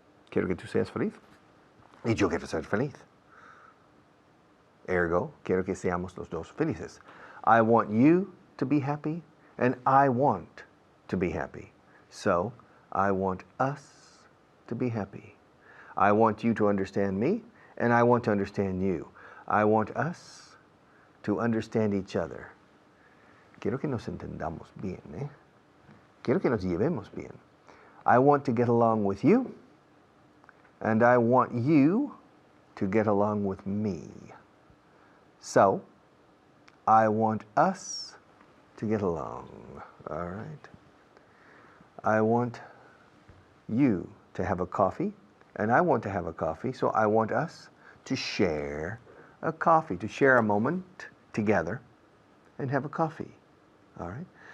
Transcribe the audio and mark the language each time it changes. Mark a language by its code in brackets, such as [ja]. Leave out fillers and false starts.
[es] Quiero que tú seas feliz. Y yo quiero ser feliz. Ergo, quiero que seamos los dos felices. [en] I want you to be happy, and I want to be happy. So, I want us to be happy. I want you to understand me, and I want to understand you. I want us to understand each other. [es] Quiero que nos entendamos bien, ¿eh? Quiero que nos llevemos bien. [en] I want to get along with you, and I want you to get along with me. So, I want us to get along, all right? I want you to have a coffee, and I want to have a coffee, so I want us to share a coffee, to share a moment together and have a coffee, all right?